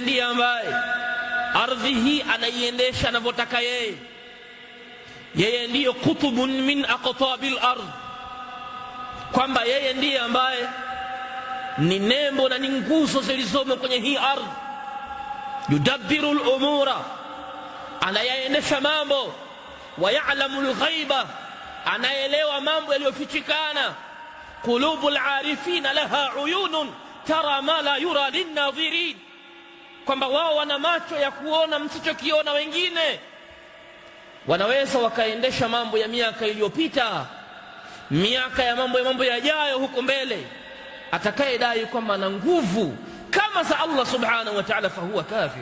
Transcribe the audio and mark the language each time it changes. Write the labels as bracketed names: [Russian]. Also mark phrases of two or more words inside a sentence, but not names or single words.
[Swahili] ndiye ambaye ardhi hii anaiendesha anavyotaka yeye, yeye ndiyo [Arabic] قطب من أقطاب الأرض, [Swahili] kwamba yeye ndiye ambaye ni nembo na ni nguzo zilizomo kwenye hii ardhi, [Arabic] يدبر الأمور, [Swahili] anayaendesha mambo, [Arabic] ويعلم الغيب, [Swahili] anaelewa mambo yaliyofichikana. [Arabic] قلوب العارفين لها عيون ترى ما لا يرى للناظرين, [Swahili] kwamba wao wana macho ya kuona msichokiona wengine. Wanaweza wakaendesha mambo ya miaka iliyopita, miaka ya mambo yajayo huko mbele. Atakayedai kwamba ana nguvu kama za Allah [Arabic] سبحانه وتعالى فهو كافر.